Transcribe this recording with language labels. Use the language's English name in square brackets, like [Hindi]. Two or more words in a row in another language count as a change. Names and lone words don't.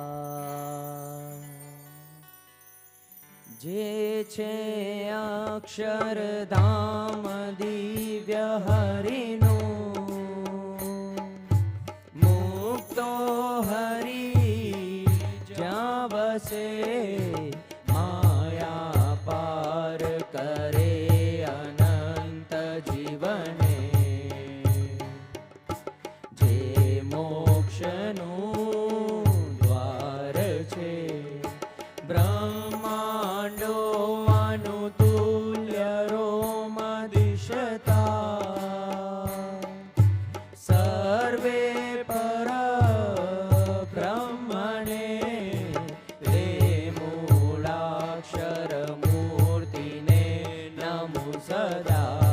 [Gujarati] જે છે અક્ષરધામ દિવ્ય હરિનો મુક્તો હરિ જ્યાં વસે માયા પાર કરે અનંત જીવને જે મોક્ષનુ દ્વાર છે બ્રહ્માંડો અનુતુલ્ય રોમદિશતા સર્વે પર બ્રહ્મણે તે મૂલાક્ષર મૂર્તિને નમો સદા।